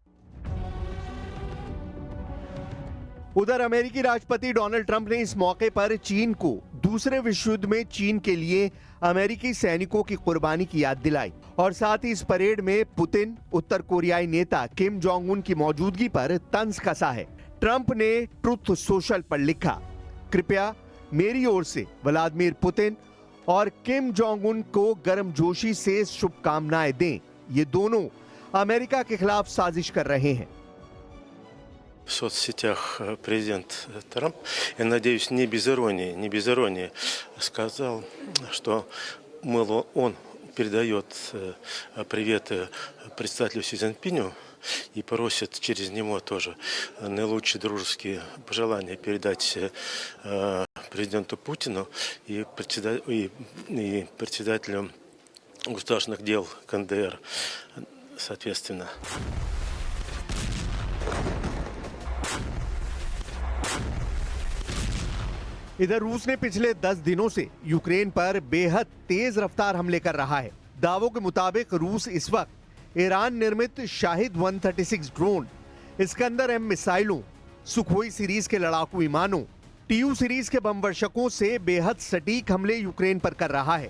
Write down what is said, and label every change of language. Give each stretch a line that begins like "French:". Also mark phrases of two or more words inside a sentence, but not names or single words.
Hindi: उधर अमेरिकी राष्ट्रपति डोनाल्ड ट्रंप ने इस मौके पर चीन को दूसरे विश्व युद्ध में चीन के लिए अमेरिकी सैनिकों की कुर्बानी की याद दिलाई और साथ ही इस परेड में पुतिन, उत्तर कोरियाई नेता किम जोंग उन की मौजूदगी पर तंज कसा है। ट्रंप ने ट्रुथ सोशल पर लिखा, कृपया मेरी ओर से व्लादिमीर पुतिन और किम जोंग उन को गर्मजोशी से शुभकामनाएं दें। ये दोनों अमेरिका के खिलाफ साजिश कर रहे हैं।
Russian: В соцсетях президент Трамп, я надеюсь, не без иронии, сказал, что, мол, он передает приветы представителю Си Цзиньпиню и просит через него тоже наилучшие дружеские пожелания передать президенту Путину и председателю государственных дел КНДР, соответственно.
Hindi: इधर रूस ने पिछले 10 दिनों से यूक्रेन पर बेहद तेज रफ्तार हमले कर रहा है। दावों के मुताबिक रूस इस वक्त ईरान निर्मित शाहिद 136 ड्रोन, इस्कंदर-M मिसाइलों, सुखोई सीरीज के लड़ाकू विमानों, TU सीरीज के बम वर्षकों से बेहद सटीक हमले यूक्रेन पर कर रहा है।